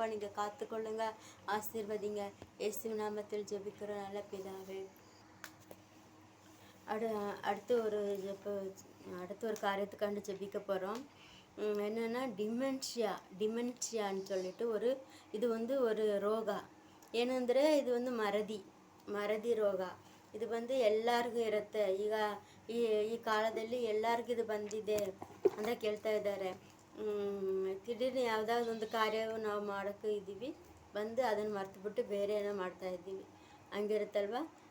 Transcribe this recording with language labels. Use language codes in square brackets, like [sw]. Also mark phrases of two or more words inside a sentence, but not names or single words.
[ta] நீங்கள் காத்துக்கொள்ளுங்க ஆசீர்வதிங்க இயேசு நாமத்தில் ஜெபிக்கிற நல்ல பிதாவே. அடுத்து ஒரு காரியத்துக்காண்டு ஜெபிக்க போகிறோம். என்னென்னா டிமென்ஷியான்னு சொல்லிட்டு இது ஒரு [kn] ರೋಗ. ಏನಂದರೆ ಇದು ಮರದಿ ರೋಗ. ಇದು ಎಲ್ಲರಿಗೂ ಇರುತ್ತೆ. ಈಗ ಈ ಕಾಲದಲ್ಲಿ ಎಲ್ಲರಿಗೂ ಇದು ಬಂದಿದೆ ಅಂತ ಕೇಳ್ತಾ ಇದ್ದಾರೆ. ತಿಡೀರ್ನು ಯಾವುದಾದ್ರು ಒಂದು ಕಾರ್ಯವು ನಾವು ಮಾಡೋಕ್ಕೆ ಇದ್ದೀವಿ ಅದನ್ನು ಮರ್ತುಬಿಟ್ಟು ಬೇರೆ ಏನೋ ಮಾಡ್ತಾ ಇದ್ದೀವಿ ಹಂಗಿರುತ್ತಲ್ವ.